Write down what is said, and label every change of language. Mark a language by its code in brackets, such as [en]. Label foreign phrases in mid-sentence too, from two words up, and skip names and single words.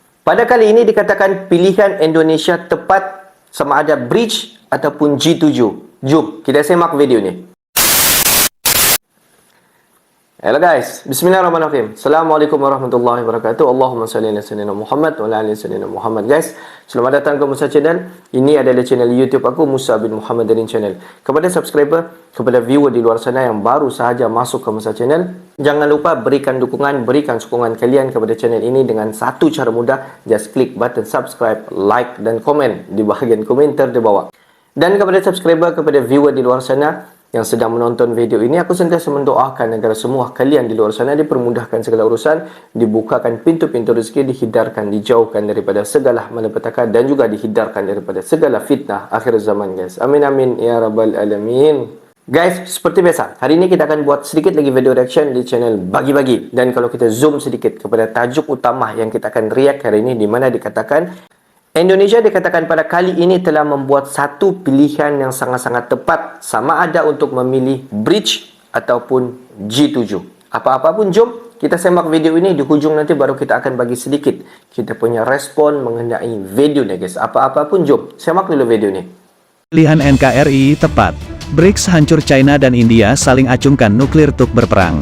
[ms] Pada kali ini dikatakan pilihan Indonesia tepat sama ada bridge ataupun G7. Jom kita semak video ni. [en] Hello guys, [ar] بسم الله الرحمن الرحيم. السلام عليكم ورحمة الله وبركاته. اللهم صل على سيدنا محمد وعلى آل سيدنا محمد. [ms] Guys, selamat datang ke Musa Channel. Ini adalah channel YouTube aku, Musa bin Muhammad Darin Channel. Kepada subscriber, kepada viewer di luar sana yang baru sahaja masuk ke Musa Channel, jangan lupa berikan dukungan, berikan sokongan kalian kepada channel ini dengan satu cara mudah. Just klik button subscribe, like dan komen di bahagian komentar di bawah. Dan kepada subscriber, kepada viewer di luar sana yang sedang menonton video ini, aku sentiasa mendoakan agar semua kalian di luar sana dipermudahkan segala urusan, dibukakan pintu-pintu rezeki, dihindarkan, dijauhkan daripada segala malapetaka dan juga dihindarkan daripada segala fitnah akhir zaman, guys. [ar] آمين آمين يا رب العالمين. [ms] Guys, seperti biasa, hari ini kita akan buat sedikit lagi [en] video reaction [ms] di channel Bagi-Bagi. Dan kalau kita zoom sedikit kepada tajuk utama yang kita akan react hari ini, di mana dikatakan Indonesia dikatakan pada kali ini telah membuat satu pilihan yang sangat-sangat tepat, sama ada untuk memilih bridge ataupun G7. Apa-apa pun, jom kita semak video ini. Di hujung nanti baru kita akan bagi sedikit kita punya respon mengenai video ni, guys. Apa-apa pun, jom semak dulu video ni. [id] Pilihan NKRI tepat. BRICS hancur, China dan India saling acungkan nuklir untuk berperang.